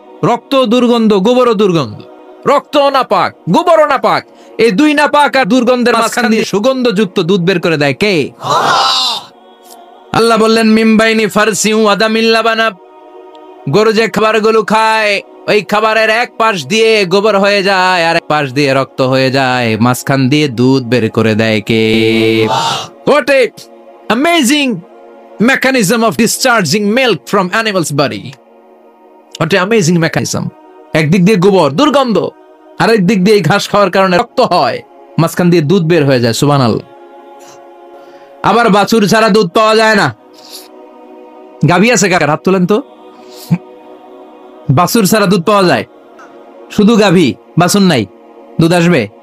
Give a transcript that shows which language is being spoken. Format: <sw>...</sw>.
<bn>রক্ত দুর্গন্ধ, গোবরও দুর্গন্ধ। রক্ত না পাক, গোবরও না পাক, এই দুই না পাক আর দুর্গন্ধের মাঝখান দিয়ে সুগন্ধযুক্ত দুধ বের করে দেয় কে? আল্লাহ বললেন</bn> <ar>মিমবাইনি ফারসি ওয়া দামিল লাবানা,</ar> <bn>গরু যে খাবারগুলো খায় ওই খাবারের এক পাশ দিয়ে গোবর হয়ে যায় আর এক পাশ দিয়ে রক্ত হয়ে যায়, মাঝখান দিয়ে দুধ বের করে দেয় কে?</bn> <en>What a amazing mechanism of discharging milk from animal's body. What a amazing mechanism.</en> <bn>একদিক দিয়ে গোবর দুর্গন্ধ, আরেক দিক দিয়ে ঘাস খাওয়ার কারণে রক্ত হয়, মাঝখান দিয়ে দুধ বের হয়ে যায়। সুবহানাল্লাহ। আবার বাছুর ছাড়া দুধ পাওয়া যায় না। গাভী আছে কার? হাত তোলেন তো। বাছুর ছাড়া দুধ পাওয়া যায়? শুধু গাভী, বাছুর নাই, দুধ আসবে?</bn>